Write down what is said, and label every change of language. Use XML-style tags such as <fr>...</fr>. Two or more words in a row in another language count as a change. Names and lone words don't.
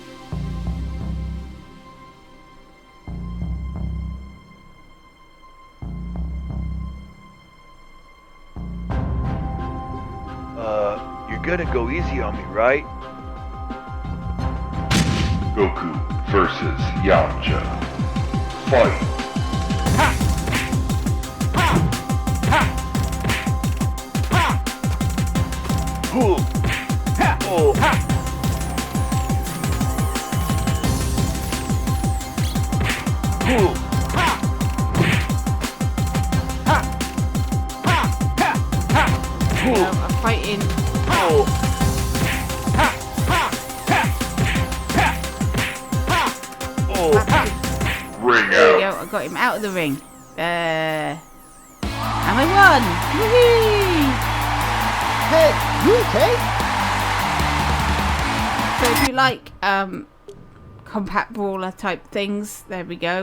<en>You're gonna go easy on me, right? Goku versus Yamcha. Fight! Ha! Ha! Ha! Ha! Hoo! Ha! Oh! Ha! Hoo! Ha! Ha! Ha! Ha! Ha! Hoo! I'm fighting. Oh! Ha! Ha! Ha! Ha! Ha! Oh! Ha! Ring There we out! go, I got him out of the ring. And I won! Woohoo! Hey, you okay? So if you like compact brawler type things, there we go.</en>